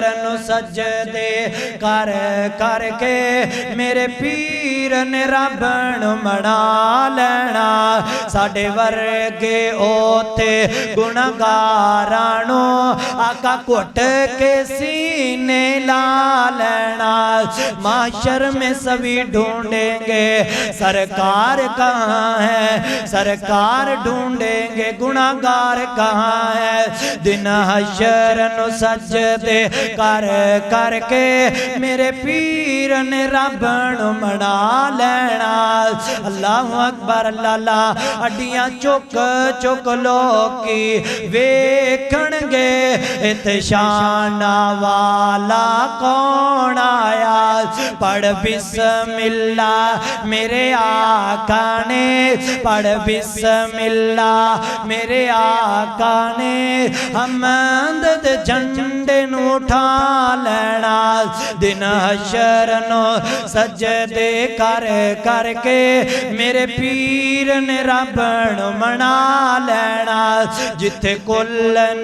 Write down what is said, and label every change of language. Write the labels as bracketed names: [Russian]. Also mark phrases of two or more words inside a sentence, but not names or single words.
[Punjabi] نو سجدے کر کر کے میرے پیر نے رب نو منا لینا ساڈے ورگے اوتھے گنہگاراں نو آقا گھٹ کے سینے لا لینا [Urdu] محشر میں سبھی ڈھونڈیں گے سرکار کہاں ہے سرکار ڈھونڈیں گے گنہگار کہاں ہے [Punjabi] دن حشر نو سجدے کر کر کے میرے پیر نے رب نو منا لینا [Arabic] اللہ اکبر [Punjabi] اللہ اللہ اڈیاں چک چک لوکی ویکھن گے اتشان والا کون آیا پڑھ [Arabic] بسم اللہ [Punjabi] میرے آقا نے پڑھ [Arabic] بسم اللہ [Punjabi] میرے آقا نے حمد دے جھنڈے نو اٹھا لینا دن حشر نو سجدے کر کر کے میرے پیر نے رب نو منا لینا جتھے کل